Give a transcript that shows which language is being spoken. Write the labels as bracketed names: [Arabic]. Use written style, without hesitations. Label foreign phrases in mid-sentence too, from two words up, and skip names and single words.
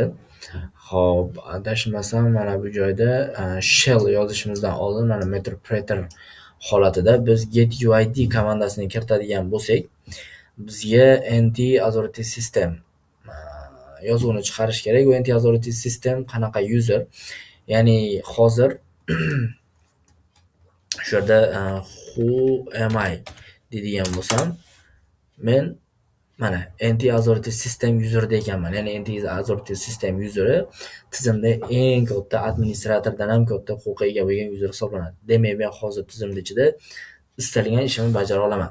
[Uzbek] Xo'p, adashmasam mana bu joyda shell yozishimizdan oldin mana MetaPrater holatida biz [English] get uid [Uzbek] komandasini kiritadigan bo'lsak, bizga NT Authority System yozuvini chiqarish kerak. Bu NT Authority System qanaqa user? Ya'ni hozir shu yerda [English] who am I [Uzbek] deydigan bo'lsam, men mana NT Authority System userda ekanman. Ya'ni NT Authority System useri tizimda eng katta administratordan ham katta huquqqa ega bo'lgan user hisoblanadi. Demak, men hozir tizimda ichida istalgan ishimni bajara olaman.